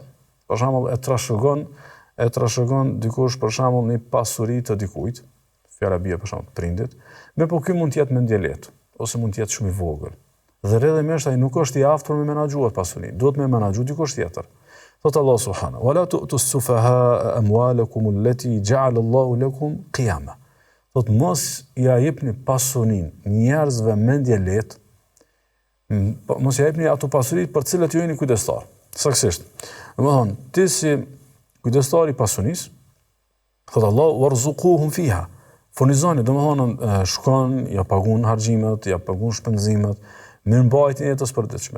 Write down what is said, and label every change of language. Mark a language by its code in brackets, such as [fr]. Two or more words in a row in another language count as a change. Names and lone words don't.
[sq] Për shembull, e trashëgon dikush për shembull një pasuri të dikujt, fjala bie për shembull prindit. Me po ky mund të jetë mendje lehtë ose mund të jetë shumë i vogël. Dhe rrjedhimisht ai nuk është i aftur me menaxhuar pasurinë, duhet me menaxhu dikush tjetër. [ar] Thot الله سبحانه ولا تؤتوا السفهاء أموالكم التي جعل الله لكم قياما." [sq] Thot mos ja jepni pasurinë njerëzve mendje lehtë, mos ja jepni ato pasuri për të cilat ju jeni kujdestar. Saktësisht. Domethënë, ti si kujdestar i pasurisë, thot Allah: [ar] "وارزقوهم فيها." [sq] Furnizoni, domethënë shkon, ja pagun harxhimet, ja pagun shpenzimet, mirëmbajtjen e jetës përditshme.